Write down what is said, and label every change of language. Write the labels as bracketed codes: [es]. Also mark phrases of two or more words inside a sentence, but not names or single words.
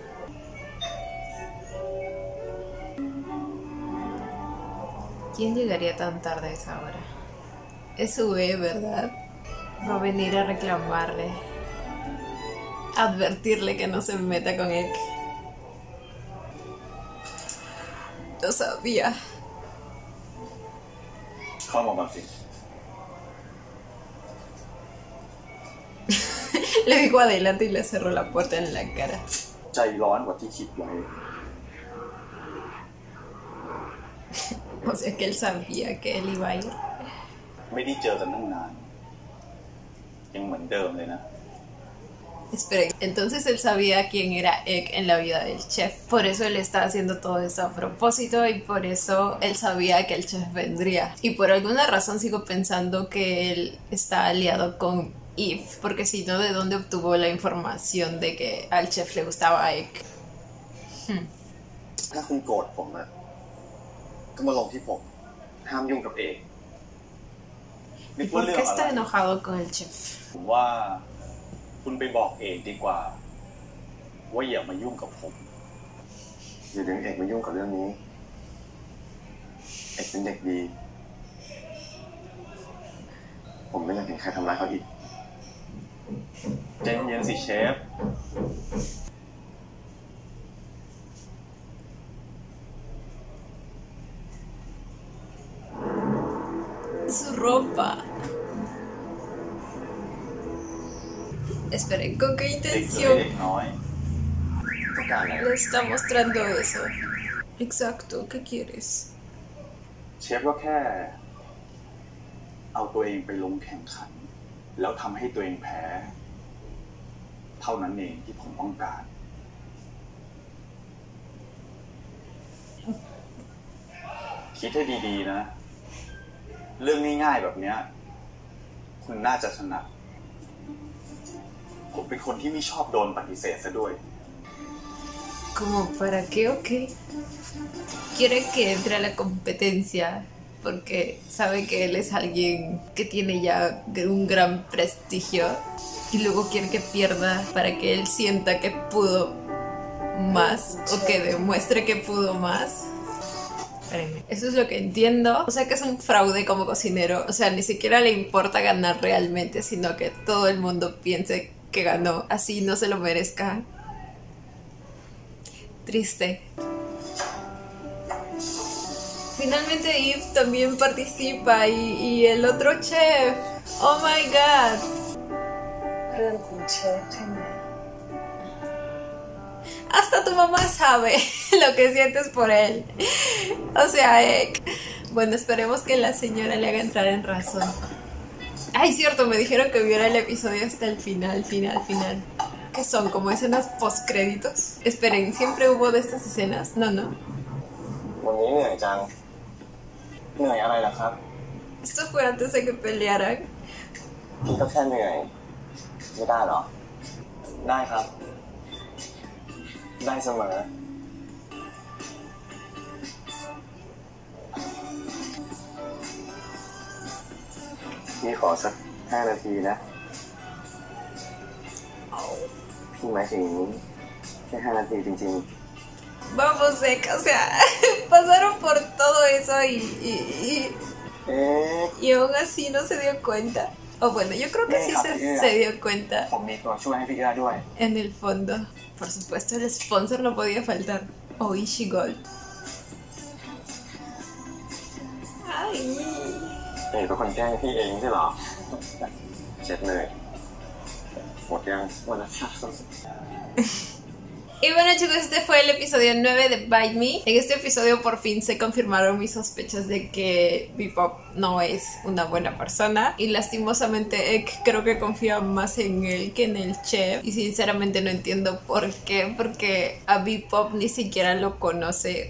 [es] ¿Quién llegaría tan tarde a esa hora? Es su ¿verdad? Va a venir a reclamarle. A advertirle que no se meta con él. Lo sabía. [th] เข้ามาก่อนสิ [es] Le dijo adelante y le cerró la puerta en la cara. [th] ใจร้อนกว่าที่คิดไว้ [es] O sea que él sabía que él iba a ir. [th] ไม่ได้เจอกันตั้งนาน ยังเหมือนเดิมเลยนะ [es] Esperen, entonces él sabía quién era Egg en la vida del chef. Por eso él está haciendo todo esto a propósito y por eso él sabía que el chef vendría. Y por alguna razón sigo pensando que él está aliado con Eve, porque si no, ¿de dónde obtuvo la información de que al chef le gustaba Egg? [th] ถ้าคุณโกรธผมอะก็มาลงที่ผมห้ามยุ่งกับเอก [es] ¿Y por qué está enojado con el chef? [th] ผมว่าคุณไปบอกเอกดีกว่าว่าอย่ามายุ่งกับผม อย่าดึงเอกมายุ่งกับเรื่องนี้เอกเป็นเด็กดีผมไม่อยากเห็นใครทำร้ายเขาอีก ใจเย็นๆสิเชฟ [es] Su ropa. Esperen, ¿con qué [th] เด็ก [es] intención [th] น้อย ต้องการอะไร [es] le está mostrando eso? Exacto, ¿qué quieres? [th] เชฟก็แค่เอาตัวเองไปลงแข่งขันแล้วทำให้ตัวเองแพ้เท่านั้นเองที่ผมต้องการ คิดให้ดีๆนะเรื่องง่ายๆแบบเนี้ยคุณน่าจะถนัดผมเป็นคนที่ไม่ชอบโดนปฏิเสธซะด้วย [es] ¿Como para qué o qué? Quiere que entre a la competencia porque sabe que él es alguien que tiene ya un gran prestigio y luego quiere que pierda para que él sienta que pudo más o que demuestre que pudo más. Espérenme. Eso es lo que entiendo. O sea que es un fraude como cocinero. O sea, ni siquiera le importa ganar realmente, sino que todo el mundo piense que ganó, así no se lo merezca. Triste. Finalmente Eve también participa y el otro chef. [en] Oh my god. [th] เรื่องคุณเชฟใช่ไหม [es] Hasta tu mamá sabe lo que sientes por él. O sea, bueno, esperemos que la señora le haga entrar en razón. Ay, cierto, me dijeron que viera el episodio hasta el final. ¿Qué son? ¿Como escenas post-créditos? Esperen, ¿siempre hubo de estas escenas? No. [th] วันนี้เหนื่อยจังเหนื่อยอะไรล่ะครับ [es] Esto fue antes de que pelearan. [th] พี่ก็แค่เหนื่อยไม่ได้หรอได้ครับได้เสมอ พี่ขอสัก5 นาทีนะพี่หมายถึงแค่5 นาทีจริง [es] Vamos, Ek, o sea, pasaron por todo eso y aún así no se dio cuenta. O bueno, yo creo que sí se dio cuenta. [th] ผมมีตัวช่วยให้พี่ได้ด้วย [es] En el fondo, por supuesto, el sponsor no podía faltar. Oishi Gold. Ay. [th] เอ๋เป็นคนแกล้งพี่เองใช่หรอเช็ดเลยหมดยังหมดแล้วครับ [es] Y bueno chicos, este fue el episodio 9 de Bite Me. En este episodio por fin se confirmaron mis sospechas de que Bebop no es una buena persona. Y lastimosamente Ek creo que confía más en él que en el chef. Y sinceramente no entiendo por qué. Porque a Bebop ni siquiera lo conoce.